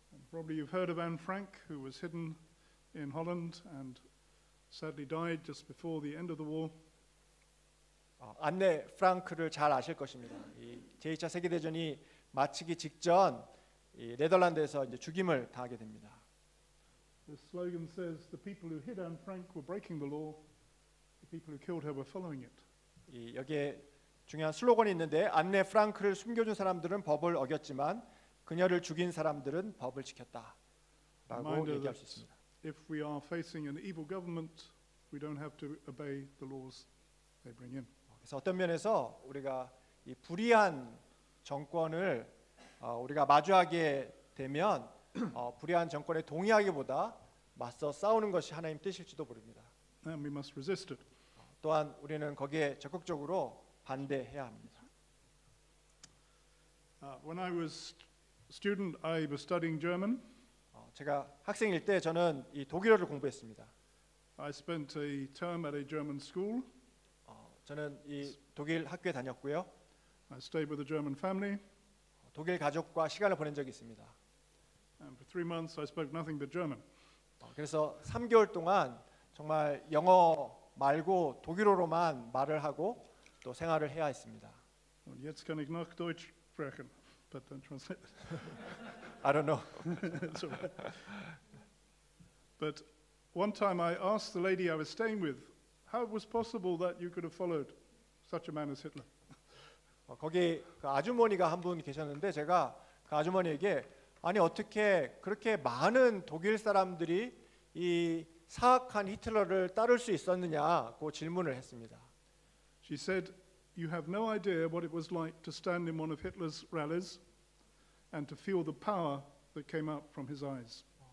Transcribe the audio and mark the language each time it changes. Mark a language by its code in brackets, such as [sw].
[en] Probably you've heard of Anne Frank, who was hidden in Holland and sadly died just before the end of the war. [ko] 안네 프랑크를 잘 아실 것입니다. 이 제2차 세계 대전이 마치기 직전 이 네덜란드에서 이제 죽임을 당하게 됩니다. [en] The slogan says, "The people who hid Anne Frank were breaking the law. The people who killed her were following it." [ko] 이 여기에 중요한 슬로건이 있는데 안네 프랑크를 숨겨준 사람들은 법을 어겼지만 그녀를 죽인 사람들은 법을 지켰다라고 얘기할 수 있습니다. [en] If we are facing an evil government, we don't have to obey the laws they bring in. [ko] 그래서 어떤 면에서 우리가 이 불의한 정권을 우리가 마주하게 되면 불의한 정권에 동의하기보다 맞서 싸우는 것이 하나님 뜻일지도 모릅니다. [en] And we must resist it. [ko] 또한 우리는 거기에 적극적으로 반대해야 합니다. [en] When I was student, I was studying German. [ko] 제가 학생일 때 저는 이 독일어를 공부했습니다. [en] I spent a term at a German school. [ko] 저는 이 독일 학교에 다녔고요. [en] I stayed with a German family. [ko] 독일 가족과 시간을 보낸 적이 있습니다. [en] And for 3 months, I spoke nothing but German. [ko] 그래서 3개월 동안 정말 영어 말고 독일어로만 말을 하고 또 생활을 해야 했습니다. [de] Und jetzt kann ich noch Deutsch sprechen, [en] but then translate. I don't know. It's all right. But one time I asked the lady I was staying with, how it was possible that you could have followed such a man as Hitler. [ko] 거기 그 아주머니가 한 분 계셨는데 제가 그 아주머니에게 아니 어떻게 그렇게 많은 독일 사람들이 이 사악한 히틀러를 따를 수 있었느냐고 질문을 했습니다. [en] She said, you have no idea what it was like to stand in one of Hitler's rallies and to feel the power that came out from his eyes.